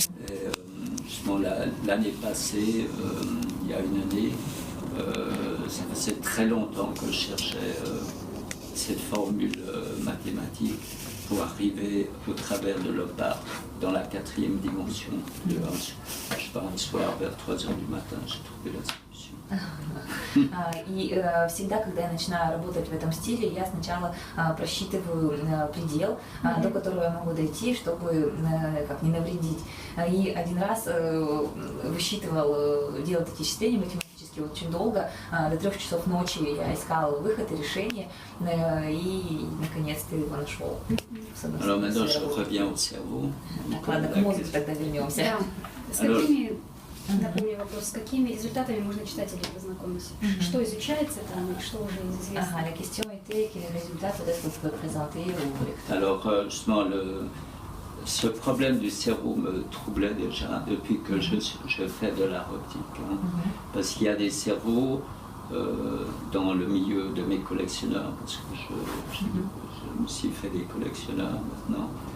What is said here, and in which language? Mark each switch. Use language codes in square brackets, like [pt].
[fr] Et, justement, l'année passée, il y a une année, ça faisait très longtemps que je cherchais cette formule mathématique pour arriver au travers de l'opare dans la 4e dimension. Je sais pas, un soir vers 3h du matin, j'ai trouvé la solution. [ru] И всегда, когда я начинаю работать в этом стиле, я сначала просчитываю предел, до которого я могу дойти, чтобы как не навредить. И один раз высчитывал, делал такие исчисления математически очень долго, до 3 часов ночи я искала выход и решение, и наконец-то его нашел. [fr] Alors maintenant je reviens au cerveau. [ru] Ладно, к мозгу тогда вернемся. С какими, напомню вопрос, с какими результатами можно читателей познакомить? Что изучается там и что уже известно? [fr] La question était quel est le résultat peut-être que vous pouvez présenter au lecteur. Alors justement, ce problème du cerveau me troublait déjà depuis que je fais de l'art optique. Hein, parce qu'il y a des cerveaux dans le milieu de mes collectionneurs, parce que je me suis fait des collectionneurs maintenant.